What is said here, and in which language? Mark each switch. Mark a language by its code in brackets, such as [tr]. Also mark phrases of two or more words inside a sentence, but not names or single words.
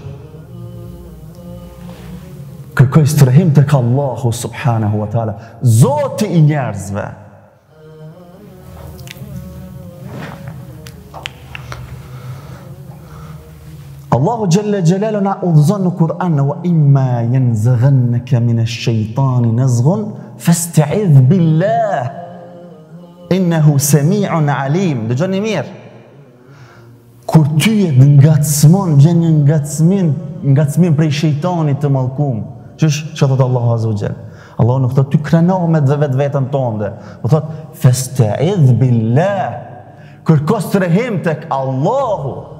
[sq] Kërkoj strehim tek Allahu [ar] سبحانه وتعالى, [sq] Zoti i njerëzve. Allahu [ar] جل جلاله [sq] na udhëzon në Kur'an, [ar] وإما ينزغنك من الشيطان نزغ فاستعذ بالله إنه سميع عليم. [sq] Dëgjoni mirë. Kur ty e ngacmon, vjen një ngacmim prej shejtanit të mallkum. Ç'është që thot Allahu [ar] عز وجل? [sq] Allahu nuk thot ty kreno me vetveten tënde. Po thot [ar] فاستعذ بالله. [sq] Kërko strehim tek Allahu.